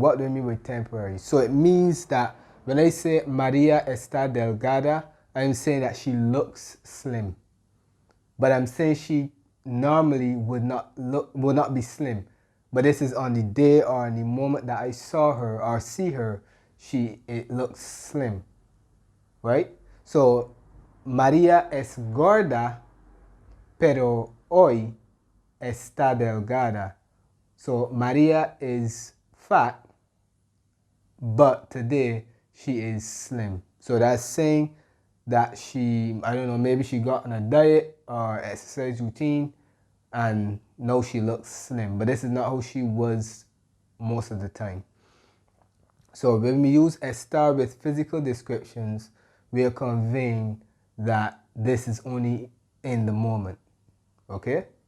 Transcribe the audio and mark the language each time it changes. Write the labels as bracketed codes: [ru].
[en] What do I mean by temporary? So it means that when I say [es] Maria está delgada, [en] I'm saying that she looks slim. But I'm saying she normally would not be slim. But this is on the day or on the moment that I saw her or see her, it looks slim. Right? [es] So María es gorda, pero hoy está delgada. [en] So Maria is fat, but today she is slim. So that's saying that she, I don't know, maybe she got on a diet or exercise routine and now she looks slim. But this is not how she was most of the time. So when we use estar with physical descriptions, we are conveying that this is only in the moment. Okay?